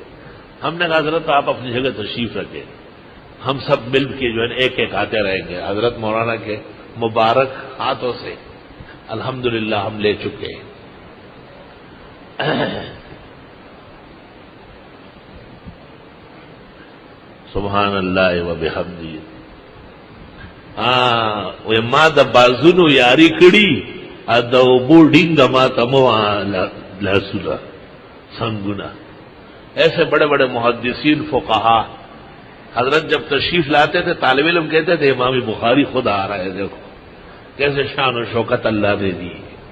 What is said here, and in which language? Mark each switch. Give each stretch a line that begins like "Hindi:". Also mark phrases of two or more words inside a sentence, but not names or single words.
Urdu: ہم نے کہا حضرت آپ اپنی جگہ تشریف رکھیں، ہم سب مل کے جو ہے ایک ایک آتے رہیں گے۔ حضرت مولانا کے مبارک ہاتھوں سے الحمدللہ ہم لے چکے ہیں۔
Arabic: سبحان اللہ و بحمدہ۔
Pashto: ما د بازونو یاری کړي د اوبو ډینګه ما تمو لاسونه سنگنا۔
Urdu: ایسے بڑے بڑے محدثین فقہا حضرت جب تشریف لاتے تھے طالب علم کہتے تھے امام بخاری خود آ رہا ہے، دیکھو کیسے شان و شوکت اللہ نے دی۔